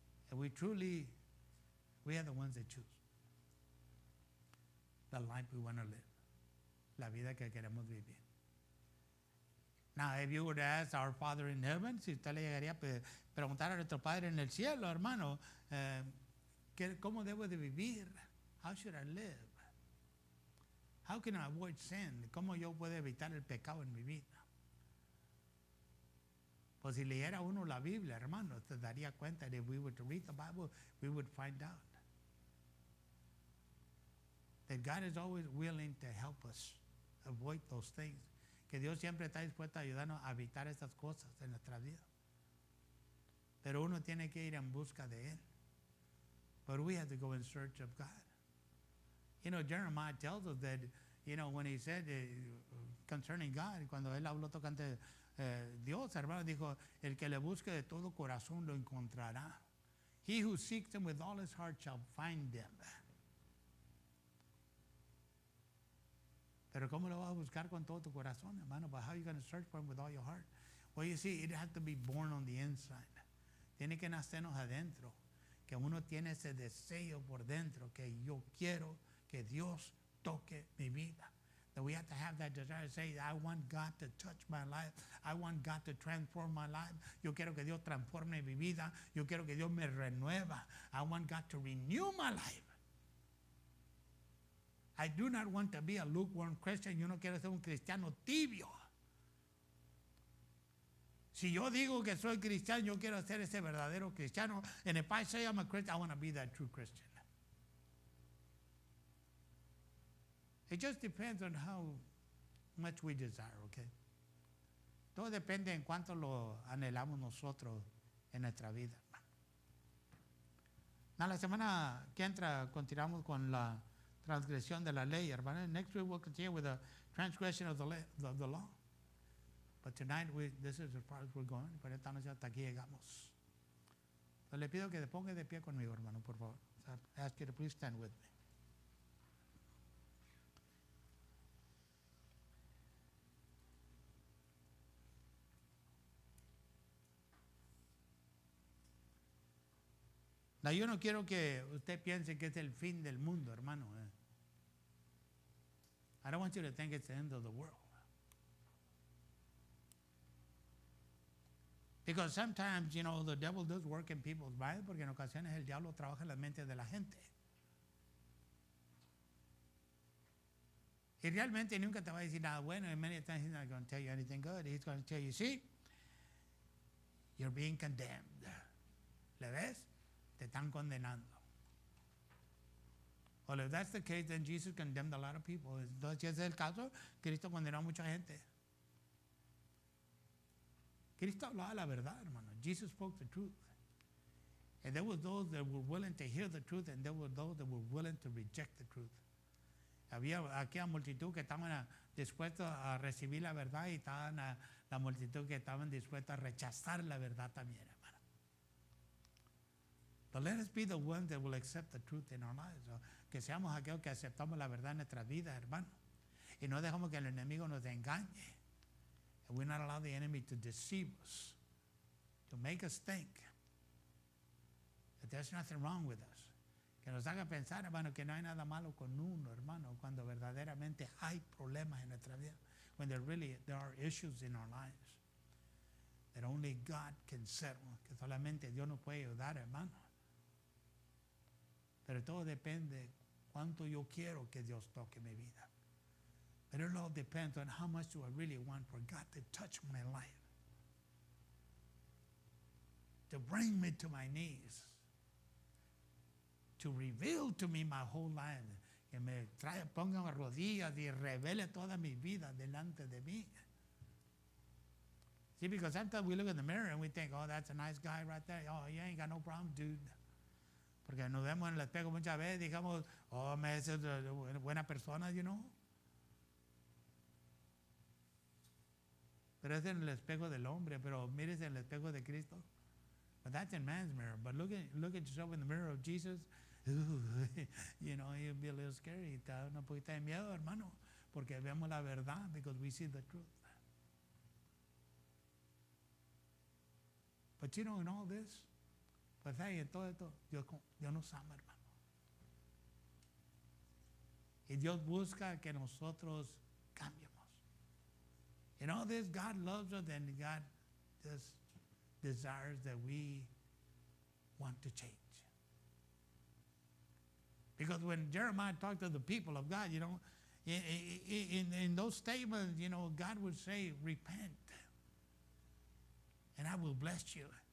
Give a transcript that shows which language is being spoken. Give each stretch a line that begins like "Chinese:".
English: And we are the ones that choose the life we want to live.
Spanish: La vida que queremos vivir.
English: Now, if you were to ask our Father in heaven,
Spanish: si usted le llegaría a preguntar a nuestro Padre en el cielo, hermano, ¿cómo debo de vivir?
English: How should I live? How can I avoid sin?
Spanish: ¿Cómo yo puedo evitar el pecado en mi vida? Pues si leyera uno la Biblia, hermano, se daría cuenta
English: that if we were to read the Bible, we would find out that God is always willing to help us avoid those things.
Spanish: Que Dios siempre está dispuesto a ayudarnos a evitar esas cosas en nuestra vida. Pero uno tiene que ir en busca de Él.
English: But we have to go in search of God. Jeremiah tells us that, when he said concerning God,
Spanish: cuando él habló tocante Dios, hermano, dijo, el que le busque de todo corazón lo encontrará.
English: He who seeks him with all his heart shall find them.
Spanish: Pero ¿cómo lo vas a buscar con todo tu corazón, hermano?
English: But how are you going to search for him with all your heart? Well, you see, it has to be born on the inside.
Spanish: Tiene que nacernos adentro. Que uno tiene ese deseo por dentro, que yo quiero que Dios toque mi vida.
English: That we have to have that desire to say, I want God to touch my life. I want God to transform my life.
Spanish: Yo quiero que Dios transforme mi vida. Yo quiero que Dios me renueva.
English: I want God to renew my life. I do not want to be a lukewarm Christian.
Spanish: Yo no quiero ser un cristiano tibio. Si yo digo que soy cristiano, yo quiero ser ese verdadero cristiano.
English: And if I say I'm a Christian, I want to be that true Christian. It just depends on how much we desire, okay?
Spanish: Todo depende en cuánto lo anhelamos nosotros en nuestra vida. La semana que entra continuamos con la transgresión de la ley, hermano.
English: Next week we'll continue with the transgression of the law. But tonight this is as far as we're going.
Spanish: Pero esta noche hasta aquí llegamos. Entonces le pido que te ponga de pie conmigo, hermano, por favor.
English: So I ask you to please stand with me.
Spanish: Now, yo no quiero que usted piense que es el fin del mundo, hermano.
English: I don't want you to think it's the end of the world. Because sometimes, you know, the devil does work in people's minds,
Spanish: porque en ocasiones el diablo trabaja en las mentes de la gente. Y realmente nunca te va a decir nada bueno.
English: And many times he's not going to tell you anything good. He's going to tell you, see, you're being condemned.
Spanish: ¿Le ves? Te están condenando.
English: Well, if that's the case, then Jesus condemned a lot of people.
Spanish: Entonces, si ese es el caso, Cristo condenó a mucha gente. Cristo hablaba la verdad, hermano.
English: Jesus spoke the truth. And there were those that were willing to hear the truth, and there were those that were willing to reject the truth.
Spanish: Había aquella multitud que estaban dispuestos a recibir la verdad y estaban la multitud que estaban dispuestos a rechazar la verdad también, hermano.
English: But let us be the ones that will accept the truth in our lives.
Spanish: Que seamos aquellos que aceptamos la verdad en nuestras vidas, hermano. Y no dejamos que el enemigo nos engañe.
English: And we not allow the enemy to deceive us, to make us think that there's nothing wrong with us.
Spanish: Que nos haga pensar, hermano, que no hay nada malo con uno, hermano, cuando verdaderamente hay problemas en nuestra vida.
English: When there are issues in our lives that only God can settle,
Spanish: que solamente Dios nos puede ayudar, hermano. Pero todo depende cuánto yo quiero que Dios toque mi vida.
English: But it all depends on how much do I really want for God to touch my life, to bring me to my knees, to reveal to me my whole life,
Spanish: que me ponga a rodillas y revele toda mi vida delante de mí.
English: See, because sometimes we look in the mirror and we think, oh, that's a nice guy right there. Oh, you ain't got no problem, dude.
Spanish: Porque nos vemos en el espejo muchas veces, digamos, oh, esa es buena persona, you know. Pero es en el espejo del hombre, pero mires en el espejo de Cristo.
English: But that's in man's mirror. But look at yourself in the mirror of Jesus. You know, you'll be a little scary.
Spanish: Te da una poquita de miedo, hermano, porque vemos la verdad,
English: because we see the truth. But you know, in all this,
Spanish: pues ahí en todo esto, Dios nos ama, hermano. Y Dios busca que nosotros cambiemos.
English: In all this, God loves us, and God just desires that we want to change. Because when Jeremiah talked to the people of God, you know, in those statements, you know, God would say, repent, and I will bless you.